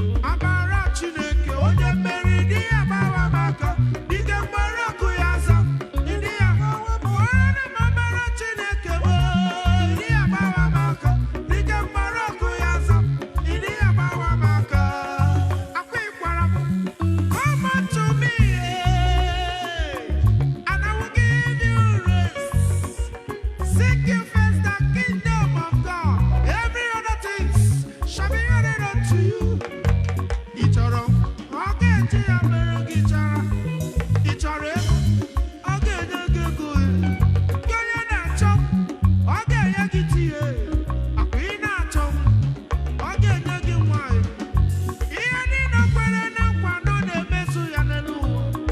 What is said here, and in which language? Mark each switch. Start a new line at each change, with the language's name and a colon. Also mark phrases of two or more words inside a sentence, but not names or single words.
Igbo: Amara Chineke, onye mmeri, dị ya agbawa m aka. Dike mkpụrụ okwu ya aza m. Dị ya agbawa m. Onye m amara Chineke bụ, dị ya agbawa m aka. Dike mkpụrụ okwu ya aza m. Dị ya agbawa m aka. Akwa ịkwara m.
English: Come unto me, eh, and I will give you rest. Seek ye first the kingdom of God. Every other things shall be added unto you.
Igbo: Ị chọrọ, ọ ga-eji ya mere gị chara. Ị chọrọ ego, ọ ga-enye gị ego ya. Gị onye na-achọ, ọ ga-enye gị di ya. Akwa ị na-achọ, ọ ga-enye gị nwa ya. Ihe niile o kwere na nkwa na ọ na-emezu ya n'elu ụwa.